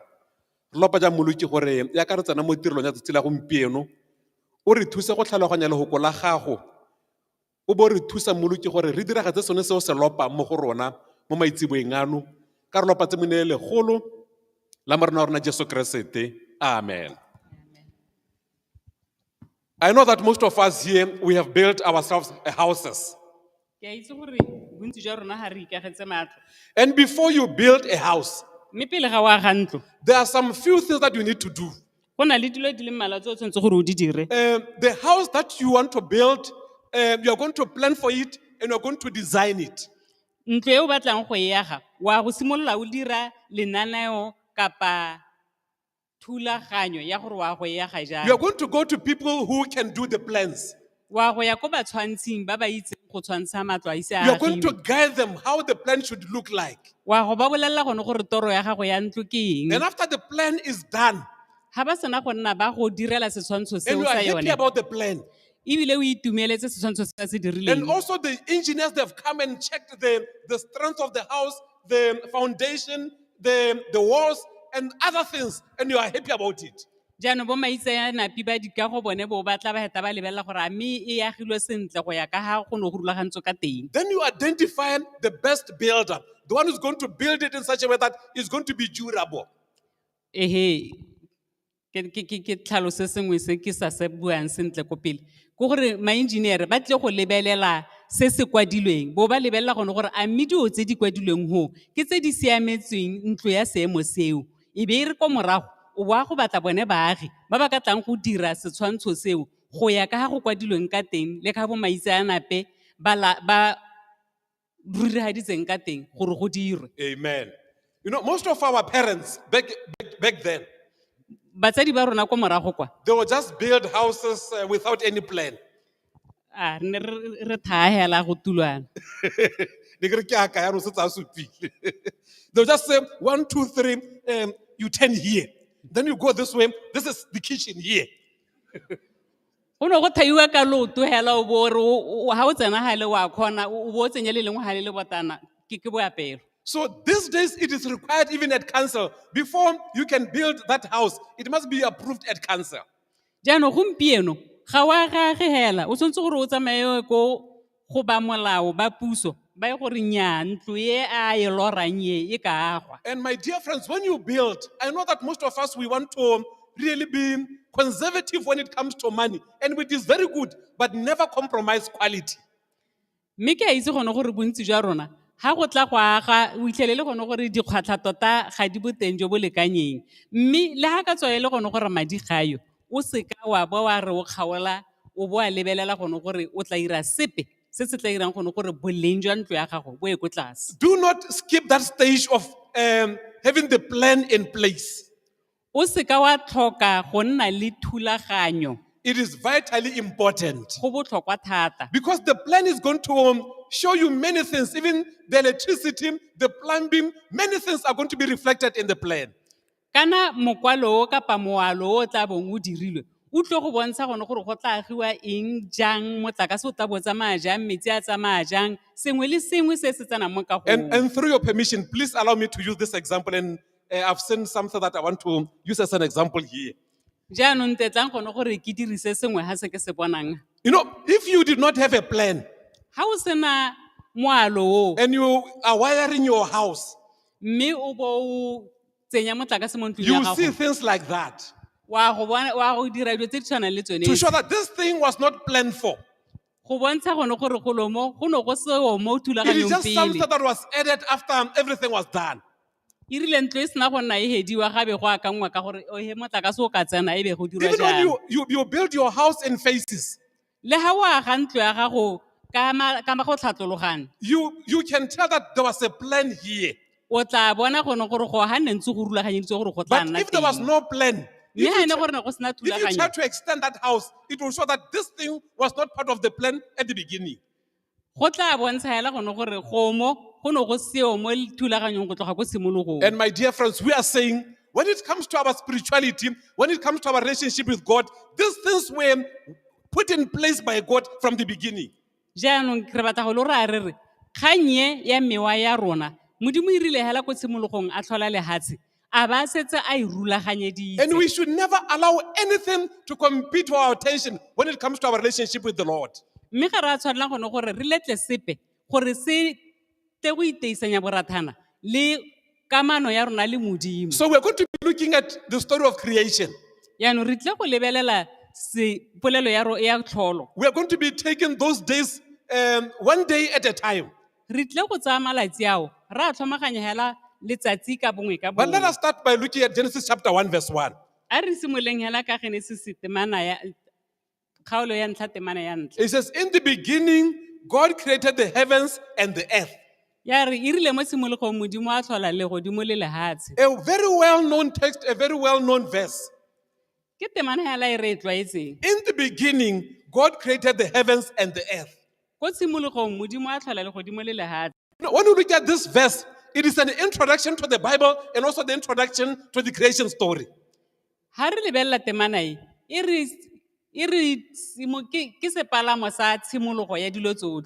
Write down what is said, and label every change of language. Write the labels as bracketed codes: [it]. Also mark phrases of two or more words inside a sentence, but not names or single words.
[tn] Re lopa ja mmoloki gore ya ka re tsena mo tirelong ya tsela gompieno o re thuse go tlhaloganya lehoko la gago, o bo re thusa mmoloki gore re diragatse sone seo se lopa mo go rona mo maitsiboeng ano ka re lopa tse mone legolo la morena wa rona Jesu Kriste. Amen. [en] I know that most of us here, we have built ourselves houses. [tn] Ke a itse gore bontsi jwa rona ha re ikagetse matlo. [en] And before you build a house, [tn] mme pele ga o aga ntlo [en] there are some few things that you need to do. [tn] go na le dilo di le mmalwa tse o tshwanetse gore o di dire. [en] The house that you want to build, you are going to plan for it and you are going to design it. [tn] Ntlo e o batlang go e aga wa go simolola o dira lenaneo kapa thulaganyo ya gore wa go e aga [en] You are [tn] jang. [en] going to go to people who can do the plans. [tn] Wa go ya ko batshwantshing ba ba itseng go tshwantsha matlo a ise a [en] You are going to [tn] agilwe. [en] guide them how the plan should look like. [tn] Wa go ba bolelela gone gore toro ya gago ya ntlo ke eng. [en] And after the plan is done, [tn] Ga ba sena go nna ba go direla setshwantsho [en] and [tn] seo [en] you are [tn] sa [en] happy [tn] yone [en] about the plan, [tn] ebile o itumeletse setshwantsho se se [en] and [tn] dirileng. [en] also the engineers, they've come and checked the strength of the house, the foundation, the walls, and other things, and you are happy about it. [tn] Jaanong bo maitsanapi ba dikago bone bo batla ba heta ba lebelela gore a mme e agilwe sentle go ya ka ga go ne go rulagantswe ka teng. [en] Then you identify the best builder, the one who's going to build it in such a way that it's going to be durable. [tn] Ehe ke tlhalo se sengwe se ke sa se buang sentle ko pele ke gore ma-engineer ba tle go lebelela se se kwadilweng bo ba lebelela gone gore a mme dio tse di kwadilweng ho ke tse di siametsweng ntlo ya seemo seo e be e re ko morago o boa go batla bone baagi ba ba ka tlang go dira setshwantsho seo go ya ka ga go kwadilweng ka teng le ka bo maitseanape ba rurigaditseng ka teng gore go dirwe. Amen. [en] You know, most of our parents back then, [tn] Batsadi ba rona ko morago kwa [en] they would just build houses without any plan. [tn] a ne re thahela go tulwana. [en] They'll just say 1, 2, 3, you turn here. Then you go this way. This is the kitchen here. [tn] Go no go thaiwa ka loto hela o bo re ha o tsena ha le wa khona o bo tsenya le lengwe ha le botana ke boapelo. [en] So these days it is required even at council. Before you can build that house, it must be approved at council. [tn] Jaanong gompieno ga wa gage hela o tshwantse gore o tsamaye ko go ba molao ba puso ba e gore nya ntlo e a e lorang e ka agwa. [en] And my dear friends, when you build, I know that most of us, we want to really be conservative when it comes to money. And it is very good, but never compromise quality. [tn] Mme ke a itse gone gore bontsi jwa rona ha go tla go aga o itlhelele gone gore dikgwatlha tota ga di boteng jo bo lekanyeng mme le ha ka tswa e le gone gore madi gayo o se ka wa ba wa re o kgaola o bo a lebelela gone gore o tla ira sepe se se tla irang gone gore boleng jwa ntlo ya gago bo e ko tlase. [en] Do not skip that stage of having the plan in place. [tn] O se ka wa tlhoka go nna le thulaganyo. [en] It is vitally important. [tn] Go botlhokwa thata. [en] Because the plan is going to show you many things, even the electricity, the plumbing, many things are going to be reflected in the plan. [tn] Kana mokwalo o kapa moalo o tla bong o dirilwe o tlo go bontsha gone gore go tla agiwa eng jang motlakase o tla bo tsamaya jang metsi a tsamaya jang sengwe le sengwe se se tsenang mo kagong. [en] And through your permission, please allow me to use this example. And I've seen something that I want to use as an example here. [tn] Jaanong tetlang gone gore ke dirise sengwe ha se ke se bonang. [en] You know, if you did not have a plan [tn] Ha o sena moalo o [en] and you are wiring your house, [tn] mme o bo o tsenya motlakase mo ntlong [en] you [tn] ya [en] will see [tn] gago [en] things like that [tn] wa go dira dilo tse di tshwanang le tsone [en] to show that this thing was not planned for. [tn] go bontsha gone gore go no go seo mo [en] It is [tn] thulaganyong [en] just something [tn] pele [en] that was added after everything was done. [tn] e rile ntlo e sena go nna e hediwa gabe go akangwa ka gore he motlakase o ka tsena e be go dirwa [en] Even when [tn] jang. [en] you build your house in phases, [tn] Le ha o aga ntlo ya gago ka go tlhatlologane [en] you can tell that there was a plan here. [tn] o tla bona gone gore go ha nne ntse go rulaganyeditse gore go tla [en] But [tn] nna [en] if there was [tn] teng. [en] no plan, [tn] Mme ha [en] if [tn] ene gore ne go sena [en] if you [tn] thulaganyo [en] try to extend that house, it will show that this thing was not part of the plan at the beginning. [tn] go tla bontsha hela gone gore go no go seo mo thulaganyong go tloga go simologong. [en] And my dear friends, we are saying, when it comes to our spirituality, when it comes to our relationship with God, these things were put in place by God from the beginning. [tn] Jaanong re batla go le gore a re re kgang e ya mewa ya rona modimo irile hela ko tshimologong a tlhola lehatshe a ba setse a e [en] And [tn] rulaganyeditse. [en] we should never allow anything to compete with our attention when it comes to our relationship with the Lord. [tn] Mme ga re a tshwanela gone gore re letle sepe gore se tle go iteisanya borathana le kamano ya rona le modimo. [en] So we're going to be looking at the story of creation. [tn] Yaanong re tle go lebelela polelo ya tlholo. [en] We are going to be taking those days one day at a time. [tn] Re tle go tsaya malatsi ao re a tlhomaganya hela letsatsi ka bongwe ka [en] But let [tn] bongwe. [en] us start by looking at Genesis chapter 1, verse 1. [tn] A re simoleng hela ka Genesis temana ya kgaolo ya ntlha temana ya ntlha. [en] It says, in the beginning, God created the heavens and the earth. [tn] Ya re irile mo simologong Modimo a tlhola legodimo le lehatshe. [en] A very well-known text, a very well-known verse. [tn] Ke temana hela e re e tlwaetseng. [en] In the beginning, God created the heavens and the earth. [tn] Ko simologong Modimo a tlhola legodimo le lehatshe. [en] When you look at this verse, it is an introduction to the Bible and also the introduction to the creation story. [tn] Ha re lebella temana e re ke sepalamo sa tshimologo ya dilo tsotlhe.